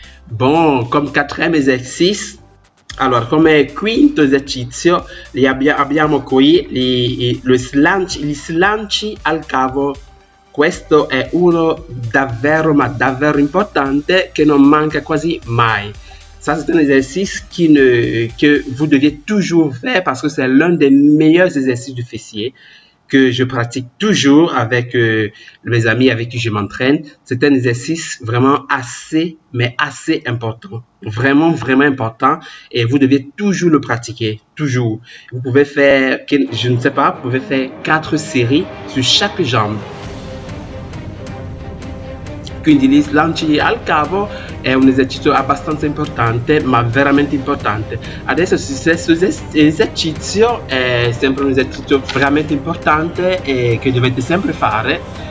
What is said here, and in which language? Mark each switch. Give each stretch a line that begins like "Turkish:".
French: Bon, comme quatrième exercice,
Italian: allora come quinto esercizio abbiamo qui gli slanci al cavo. Questo è uno davvero, ma davvero importante che non manca quasi mai.
French: Ça, c'est un exercice que vous deviez toujours faire parce que c'est l'un des meilleurs exercices du fessier que je pratique toujours avec mes amis avec qui je m'entraîne. C'est un exercice vraiment assez important. Vraiment, vraiment important. Et vous devez toujours le pratiquer. Toujours. Vous pouvez faire, je ne sais pas, vous pouvez faire 4 séries sur chaque jambe.
Italian: Quindi gli slanci al cavo è un esercizio abbastanza importante, ma veramente importante. Adesso questo esercizio è sempre un esercizio veramente importante e che dovete sempre fare.